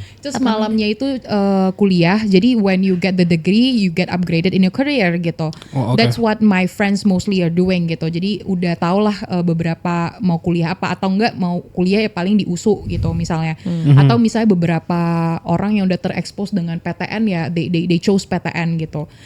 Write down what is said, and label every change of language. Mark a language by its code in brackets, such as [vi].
[id] Terus malamnya itu kuliah. [en] Jadi when you get the degree, you get upgraded in your career gitu. Oh, okay. That's what my friends mostly are doing gitu. [id] Jadi udah tau lah beberapa mau kuliah apa atau enggak mau kuliah ya paling di USU gitu misalnya. Atau misalnya beberapa orang yang udah terekspos dengan PTN ya [en] they chose [id] PTN gitu.